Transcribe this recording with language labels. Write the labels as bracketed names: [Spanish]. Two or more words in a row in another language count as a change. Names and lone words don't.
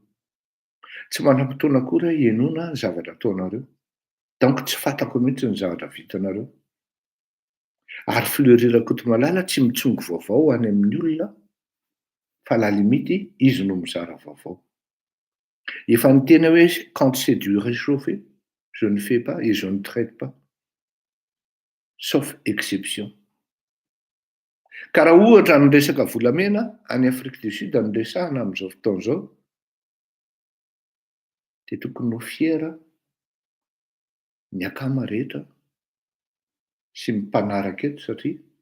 [Malagasy] Tsy manam-potoana akory hienoana ny zavatra ataonareo. Donc tsy fantako mihitsy ny zavatra vitanareo. Ary fleury Rakotomalala tsy mitsongo vaovao any amin'ny olona fa [French] la limite [Malagasy] izy no mizara vaovao. Efa niteny hoe [French] quand c'est du réchauffé, je ne fais pas et je ne traite pas, sauf exception. [Malagasy] Ka raha ohatra ny resaka volamena any Afrique du Sud ny resahana amin'izao fotoan'izao dia tokony ho fiera ny akama rehetra sy mpanaraka eto satria